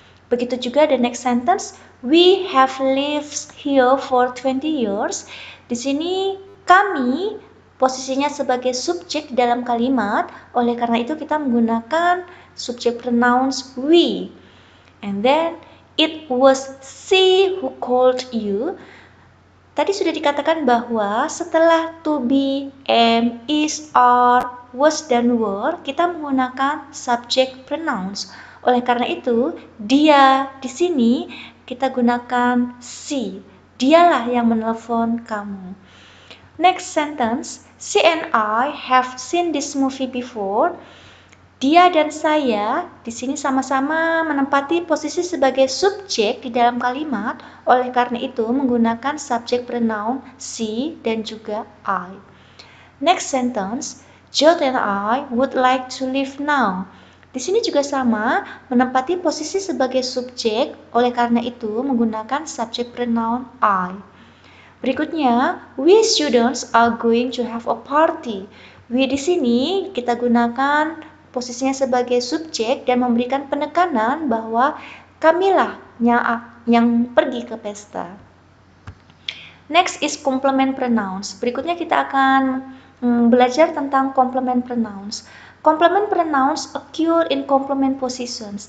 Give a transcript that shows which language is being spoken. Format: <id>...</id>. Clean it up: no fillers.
<id>Begitu juga</id> <en>the next sentence, we have lived here for 20 years.</en> <id>Di sini kami posisinya sebagai subjek dalam kalimat. Oleh karena itu kita menggunakan subject pronouns we.</id> <en>And then it was she who called you.</en> <id>Tadi sudah dikatakan bahwa setelah to be, am, is, are, was, dan were, kita menggunakan subject pronouns. Oleh karena itu, dia di sini kita gunakan she. Dialah yang menelpon kamu.</id> <en>Next sentence, she and I have seen this movie before.</en> <id>Dia dan saya di sini sama-sama menempati posisi sebagai subjek di dalam kalimat. Oleh karena itu menggunakan subject pronoun she dan juga I.</id> <en>Next sentence, George and I would like to live now.</en> <id>Di sini juga sama, menempati posisi sebagai subjek, oleh karena itu menggunakan subject pronoun I. Berikutnya,</id> <en>we students are going to have a party.</en> <id>We di sini kita gunakan posisinya sebagai subjek dan memberikan penekanan bahwa kamilah yang pergi ke pesta.</id> <en>Next is complement pronouns.</en> <id>Berikutnya kita akan belajar tentang</id> <en>complement pronouns. Complement pronouns occur in complement positions.</en>